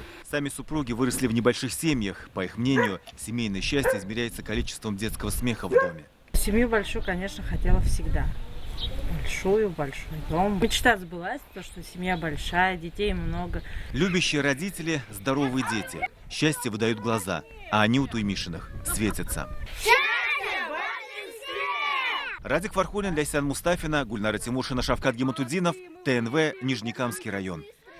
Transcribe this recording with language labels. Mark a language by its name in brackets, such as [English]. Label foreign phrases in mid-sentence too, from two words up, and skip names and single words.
[Russian] Сами супруги выросли в небольших семьях. По их мнению, семейное счастье измеряется количеством детского смеха в доме. Семью большую, конечно, хотела всегда. Большой дом. Мечта сбылась, то, что семья большая, детей много. Любящие родители, здоровые дети. Счастье выдают глаза, а они у Туймишиных светятся. Радик Фархулин, Ляйсан Мустафина, Гульнара Тимушина, Шавкат Гематудинов, ТНВ, Нижнекамский район.